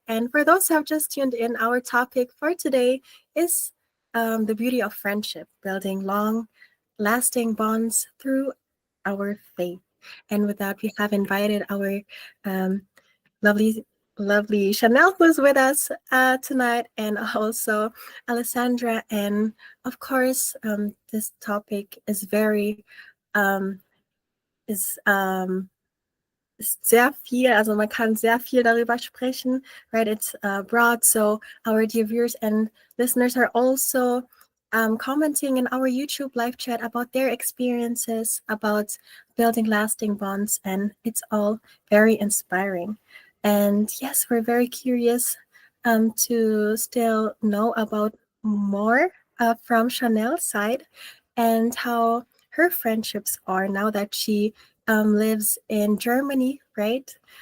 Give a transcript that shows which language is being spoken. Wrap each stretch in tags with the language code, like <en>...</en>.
<en>And for those who have just tuned in, our topic for today is the beauty of friendship, building long-lasting bonds through our faith. And with that, we have invited our lovely Chanel, who's with us tonight, and also Alessandra. And of course, this topic is very</en> <de>ist sehr viel, also man kann sehr viel darüber sprechen, right?</de> <en>It's broad, so our dear viewers and listeners are also commenting in our YouTube live chat about their experiences about building lasting bonds, and it's all very inspiring. And yes, we're very curious to still know about more from Chanel's side and how her friendships are now that she lives in Germany, right?</en>